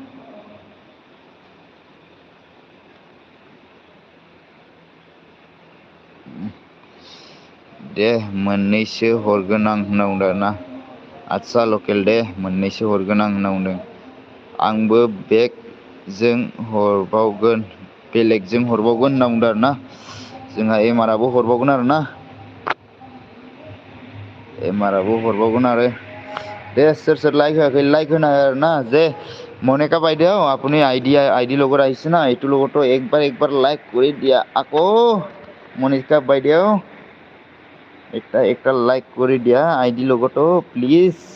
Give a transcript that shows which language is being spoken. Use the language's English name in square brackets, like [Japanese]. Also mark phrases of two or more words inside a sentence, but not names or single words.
[Bodo] दे मोननैसो हरगोन आं होनना बुंदों आरोना आदसा लकेल दे मोननैसो हरगोन आं होनना बुंदों आंबो बेलेगजों हरबावगोन होनना बुंदों आरोना जोंहा एमआरआबो हरबावगोन आरोना एमआरआबो हरबावगोन आरो दे सोर लाइक होआखै लाइक होना आरोना जे [Assamese] মনে কা বাইদেউ আপুনি আইডি লগত আহিছে না এইটোৰ লগতো একবাৰ লাইক কৰি দিয়া আকৌ মনিকা বাইদেউ একটা লাইক কৰি দিয়া আইডি লগতো প্লিজ